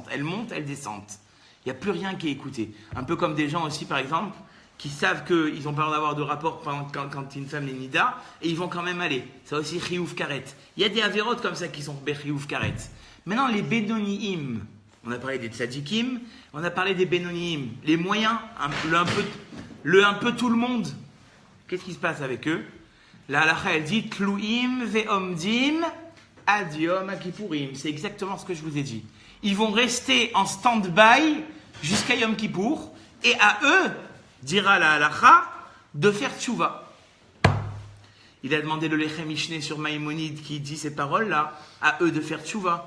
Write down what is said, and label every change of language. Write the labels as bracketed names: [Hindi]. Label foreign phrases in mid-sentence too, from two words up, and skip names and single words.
[French] Elles montent, elles descendent. Il n'y a plus rien qui est écouté. Un peu comme des gens aussi, par exemple, qui savent qu'ils n'ont pas le droit d'avoir de rapport quand une femme est nida, et ils vont quand même aller. Ça aussi, [Hebrew] חיוב כרת. [French] Il y a des avérotes comme ça qui sont [Hebrew] חיוב כרת. [French] Maintenant, les Bédoniim, On a parlé des tzadikim, on a parlé des bénonim, les moyens, un peu tout le monde. Qu'est-ce qui se passe avec eux? La halakha, elle dit [Hebrew] תלויים ועומדים עד יום כיפורים. [French] C'est exactement ce que je vous ai dit. Ils vont rester en stand-by jusqu'à Yom Kippour, et à eux, dira la halakha, de faire tchouva. Il a demandé le Lechem Mishneh sur Maïmonide qui dit ces paroles-là, à eux de faire tchouva.